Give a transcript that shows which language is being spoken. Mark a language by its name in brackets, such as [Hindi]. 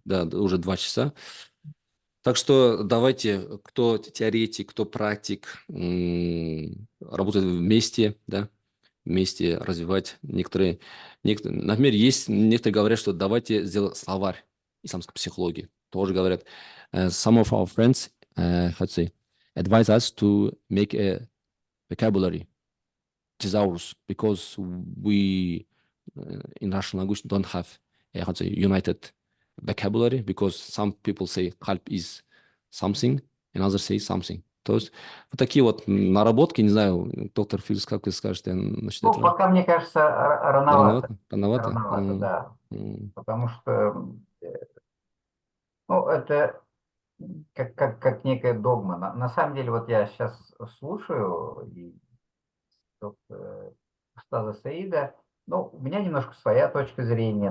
[Russian] Да, уже 2 часа. Так что давайте, кто теоретик, кто практик, работает вместе, да, вместе развивать некоторые, например, есть некоторые говорят, что давайте сделать словарь исламской психологии. Тоже говорят, [English] some of our friends, how to say, advise us to make a vocabulary thesaurus because we in Russian language don't have a how to say, united vocabulary because some people say qalb is something and others say something. [Russian] То есть вот такие вот наработки, не знаю, доктор Филиус, как вы скажете насчет Ну, этого? пока, мне кажется, рановато. Рановато? Рановато, М, да. м. Потому что, ну, это как некая догма. На самом деле, вот я сейчас слушаю и устаза Саида, ну, у меня немножко своя точка зрения,